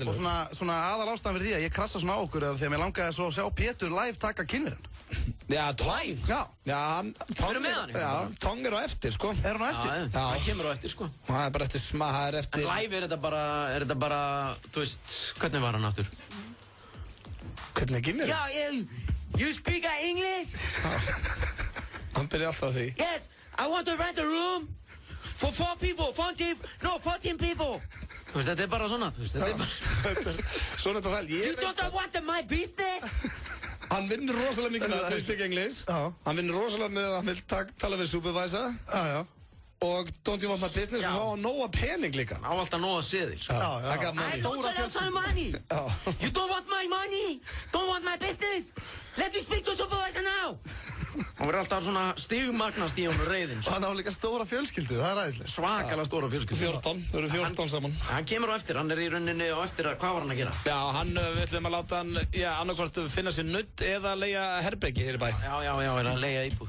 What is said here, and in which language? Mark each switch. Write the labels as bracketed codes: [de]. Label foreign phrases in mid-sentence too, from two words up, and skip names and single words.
[is] Og svona aðal ástæðan fyrir því að ég krassa svona á okkur er því að mér langaði svo að sjá Pétur live taka kynverinn. Já, Tong. Já, Tong er á eftir, sko. Er hún á eftir? Já, hann kemur á eftir, sko. Það er bara eftir það er eftir... En live er þetta bara, þú veist, hvernig var hann aftur? Hvernig er kynverinn? Já, [en] you speak English? [is] Hann byrja alltaf því. [en] Yes. I want to rent a room for 4 people, 14 people. [is] Þú veist, þetta er bara svona, þú veist, þetta er bara... Svona þetta það, [en] You don't want my business? [is] Hann vinnur rosalega mikið með að [en] speak English. [is] Hann vinnur rosalega með að hann vil tala við supervisor. [en] Og don't you want my business? [is] Og svo á nóga pening líka. Á alltaf nóga seðil, sko. [en] I don't want some money. You don't want my money. Don't want my business. Let me speak to supervisor now. [is] Hann verður alltaf svona stigmagnast í honum reiðinn. Og hann á líka stóra fjölskyldu, það er æðislega. Svakalega stóra fjölskyldu. 14, þau eru 14 saman. Hann kemur á eftir, hann er í rauninni á eftir að, hvað var hann að gera? Já, við ætlum að láta hann, annarkvort finna sér nudd eða leigja herbergi hér í bæ. Já, er að leigja íbúð.